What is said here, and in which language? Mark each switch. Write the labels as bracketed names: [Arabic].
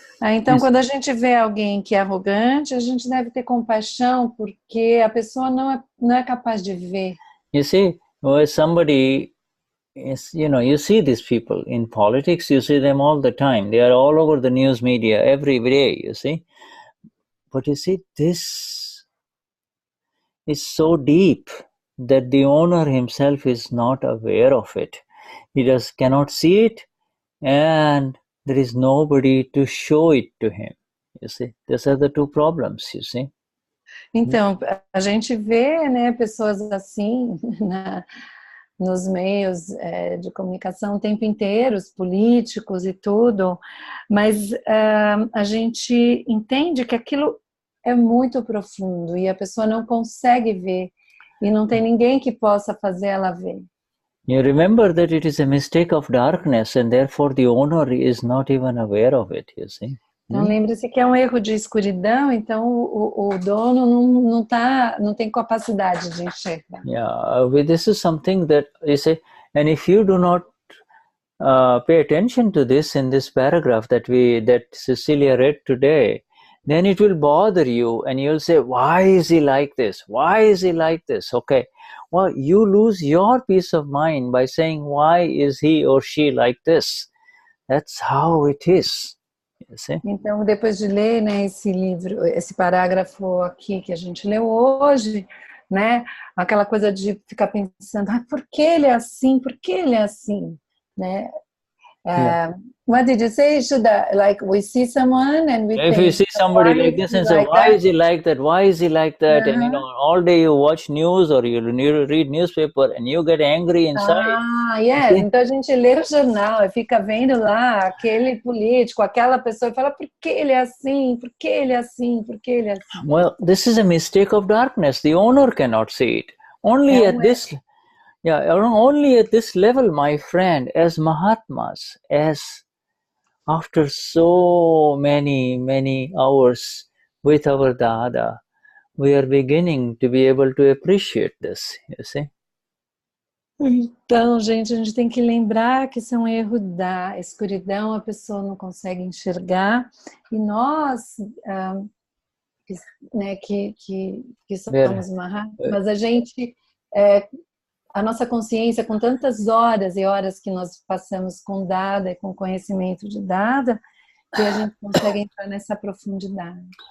[Portuguese] Então, quando a gente vê alguém que é arrogante, a gente deve ter compaixão, porque a pessoa não é capaz de ver. [English] You see, somebody is, you see these people in politics, you see them all the time. They are all over the news media every day, you see. But you see, this is so deep that the owner himself is not aware of it. He just cannot see it, and there is nobody to show it to him. You see, these are the two problems, you see. [Portuguese] Então, a gente vê, né, pessoas assim nos meios de comunicação o tempo inteiro, os políticos e tudo, mas a gente entende que aquilo é muito profundo e a pessoa não consegue ver e não tem ninguém que possa fazer ela ver. [English] You remember that it is a mistake of darkness and therefore the owner is not even aware of it, you see. [Portuguese] Então lembre-se que é um erro de escuridão, então o dono não tem capacidade de enxergar. [English] Yeah, this is something that you say, and if you do not pay attention to this in this paragraph that Cecilia read today, then it will bother you and you'll say, why is he like this? Why is he like this? Okay. Well, you lose your peace of mind by saying, why is he or she like this? That's how it is. You see? [Portuguese] Então, depois de ler, né, esse livro, esse parágrafo aqui que a gente leu hoje, né, aquela coisa de ficar pensando, por que ele é assim? Por que ele é assim? Né? [English] What did you say, Shuddha? Like we see someone and we If think, you see somebody like this and say, why is he like that? Why is he like that? And you know, all day you watch news or you read newspaper and you get angry inside. Yes. [Portuguese] Então a gente lê o jornal e fica vendo lá aquele político, aquela pessoa e fala, por que ele é assim? Por que ele é assim? Por que ele é assim? [English] Well, this is a mistake of darkness. The owner cannot see it. Only at this, only at this level, my friend, as Mahatmas, as after so many hours with our Dada, we are beginning to be able to appreciate this, you see. [Portuguese] Então, gente, a gente tem que lembrar que isso é um erro da escuridão, a pessoa não consegue enxergar, e nós, né, que somos Mahatmas, mas a gente, a nossa consciência, com tantas horas e horas que nós passamos com Dada e com conhecimento de Dada, que a gente consegue entrar nessa profundidade.